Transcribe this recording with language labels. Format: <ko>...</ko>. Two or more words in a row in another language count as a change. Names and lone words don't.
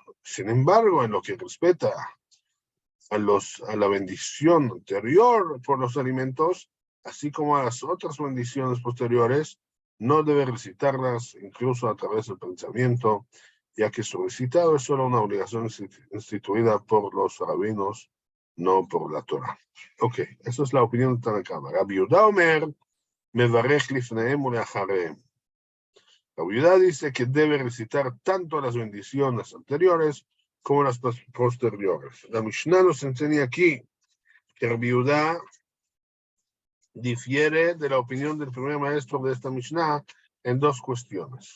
<es>Sin embargo, en lo que respecta a la bendición anterior por los alimentos, así como a las otras bendiciones posteriores, no debe recitarlas incluso a través del pensamiento, ya que su recitado es solo una obligación instituida por los rabinos, no por la Torah. Ok, esa es la opinión de Tanakama.</es> <he>רבי יהודה אומר, מברך לפניהם ולאחריהם.</he> <es>Rabbi Yehuda dice que debe recitar tanto las bendiciones anteriores como las posteriores. La Mishnah nos enseña aquí que Rabbi Yehuda difiere de la opinión del primer maestro de esta Mishnah en dos cuestiones.</es>